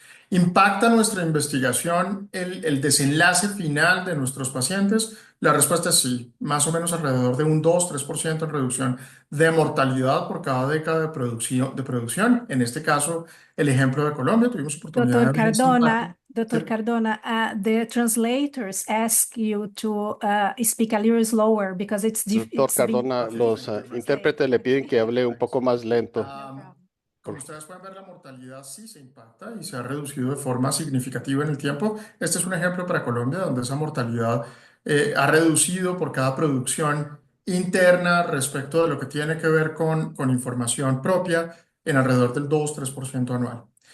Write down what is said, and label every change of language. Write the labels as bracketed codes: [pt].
[es] ¿Impacta nuestra investigación el desenlace final de nuestros pacientes? La respuesta es sí, más o menos alrededor de un 2-3% en reducción de mortalidad por cada década de producción. En este caso, el ejemplo de Colombia, tuvimos oportunidad de ver este impacto. [en] Dr. Cardona, the translators ask you to speak a little slower because [es] Doctor Cardona, los intérpretes le piden que hable un poco más lento. Como ustedes pueden ver, la mortalidad sí se impacta y se ha reducido de forma significativa en el tiempo. Este es un ejemplo para Colombia, donde esa mortalidad ha reducido por cada producción interna respecto de lo que tiene que ver con información propia en alrededor del 2-3% anual.